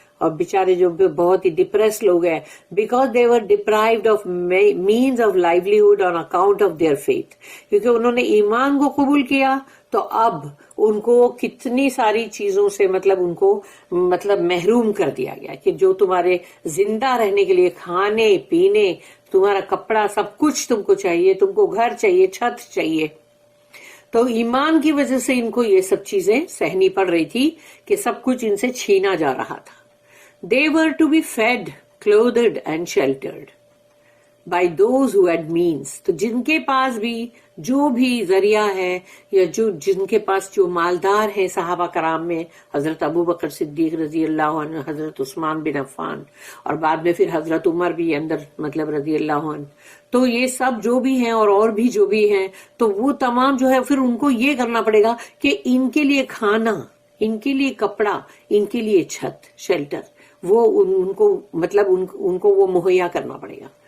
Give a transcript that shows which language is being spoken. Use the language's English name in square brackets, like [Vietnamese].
[Urdu] اور بیچارے جو بہت ہی ڈپریس لوگ ہیں، [English] because they were deprived of means of livelihood on account of their faith, [Urdu] کیونکہ انہوں نے ایمان کو قبول کیا تو اب ان کو کتنی ساری چیزوں سے مطلب ان کو مطلب محروم کر دیا گیا کہ جو تمہارے زندہ رہنے کے لیے کھانے پینے تمہارا کپڑا سب کچھ تم کو چاہیے، تم کو گھر چاہیے، چھت چاہیے. تو ایمان کی وجہ سے ان کو یہ سب چیزیں سہنی پڑ رہی تھی کہ سب کچھ ان سے چھینا جا رہا تھا. [English] They were to be fed, clothed and sheltered by those who had means. [Urdu] تو جن کے پاس بھی جو بھی ذریعہ ہے یا جن کے پاس جو مالدار ہیں صحابہ کرام میں، حضرت ابو بکر صدیق رضی اللہ عنہ، حضرت عثمان بن عفان، اور بعد میں پھر حضرت عمر بھی اندر مطلب رضی اللہ عنہ، تو یہ سب جو بھی ہیں اور بھی جو بھی ہیں، تو وہ تمام جو ہے پھر ان کو یہ کرنا پڑے گا کہ ان کے لیے کھانا، ان کے لیے کپڑا، ان کے لیے چھت شیلٹر، وہ ان کو مطلب ان کو وہ مہیا کرنا پڑے گا.